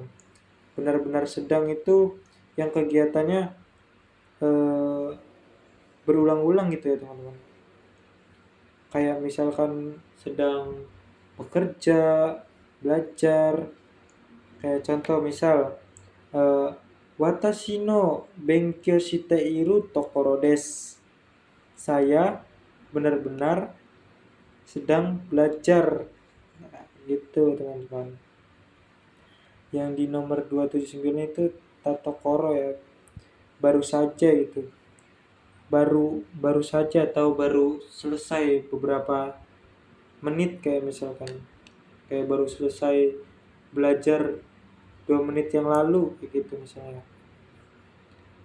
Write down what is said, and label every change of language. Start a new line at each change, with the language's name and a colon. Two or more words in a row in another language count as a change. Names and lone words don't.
Indonesian: Benar-benar sedang itu yang kegiatannya berulang-ulang gitu ya teman-teman. Kayak misalkan sedang bekerja, belajar. Kayak contoh misal
Japanese: 私の勉強しているところです.
Indonesian: Saya benar-benar sedang belajar. Nah, gitu teman-teman. Yang di nomor 279 itu tatokoro ya, baru saja gitu. Baru saja atau baru selesai beberapa menit, kayak misalkan kayak baru selesai belajar 2 menit yang lalu gitu misalnya.